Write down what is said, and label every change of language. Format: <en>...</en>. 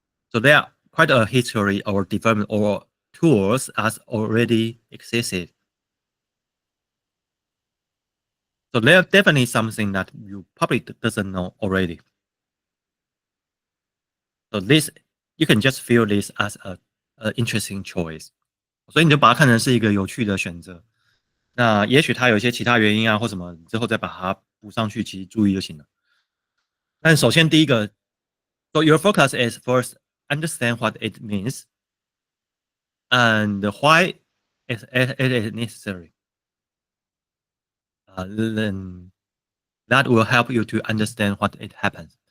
<en>So there are quite a history or development or tools as already existed. So there's definitely something that you probably doesn't know already. So this, you can just feel this as a interesting choice.</en> <zh>所以你就把它看成是一个有趣的选择。那也许它有一些其他原因啊，或什么之后再把它补上去，其实注意就行了。但首先第一个</zh> <en>，so your focus is first understand what it means and why it is necessary. Then that will help you to understand what it happens.</en>